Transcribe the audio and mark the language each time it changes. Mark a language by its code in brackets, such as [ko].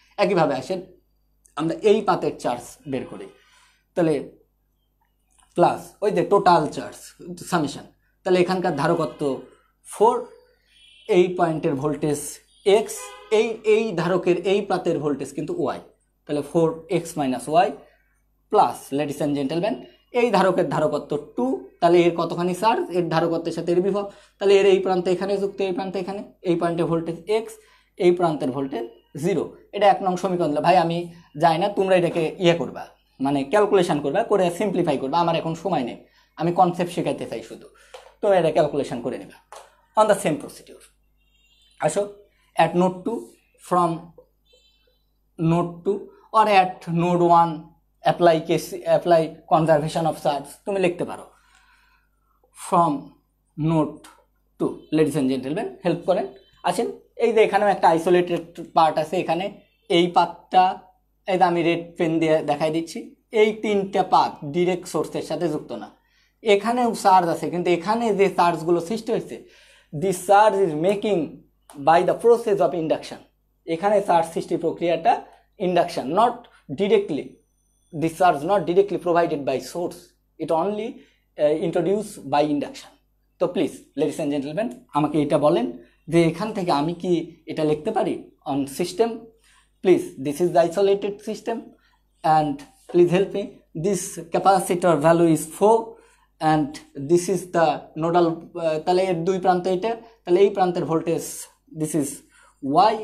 [bn] একইভাবে আসেন আমরা এই পাতের চার্জ বের করি, তাহলে প্লাস ওই যে টোটাল চার্জ সামেশন, তাহলে এখানকার ধারকত্ব 4, এই পয়েন্টের ভোল্টেজ x, এই ধারকের এই পাতের ভোল্টেজ কিন্তু y, তাহলে 4x - y plus, ladies and gentleman, এই ধারকের ধারকত্ব 2, তাহলে এর কতখানি চার্জ, এর ধারকত্বের সাথে এর বিভব, তাহলে এর এই প্রান্তে এখানে যুক্ত, এই প্রান্তে এখানে, এই পয়েন্টে ভোল্টেজ x, এই প্রান্তের ভোল্টেজ 0। এটা 1 নং সমীকরণ। ভাই আমি যাই না, তোমরা এটাকে করবা, মানে ক্যালকুলেশন করবা, করে সিম্পলিফাই করবা, আমার এখন সময় নেই, আমি কনসেপ্ট শেখাইতে চাই শুধু, তো এটা ক্যালকুলেশন করে নেবা [en] On the same procedure. আসো, at node 2, from node 2 or at node 1 apply conservation of charge, [bn] তুমি লিখতে পারো [en] from node 2। [bn] Ladies and gentleman help করেন, আসেন এই যে এখানেও একটা আইসোলেটেড পার্ট আছে, এখানে এই পাতটা, এই যে আমি রেড পেন দিয়ে দেখাই দিচ্ছি, এই 3টা পাত ডিরেক্ট সোর্সের সাথে যুক্ত না, এখানেও চার্জ আছে, কিন্তু এখানে যে চার্জগুলো সৃষ্টি হয়েছে, [en] This charge is making by the process of induction. [bn] এখানে চার্জ সৃষ্টি প্রক্রিয়াটা induction, not directly, [en] this charge not directly provided by source, it only introduced by induction। [bn] তো প্লিজ লেডিস অ্যান্ড জেন্টলম্যান আমাকে এটা বলেন যে এখান থেকে আমি কি এটা লিখতে পারি on system. [en] please, this is the isolated system and please help me, this capacitor value is 4 and this is the nodal, [bn] তাহলে এর দুই প্রান্ত এটা, তাহলে এই প্রান্তের ভোল্টেজ [en] This is Y.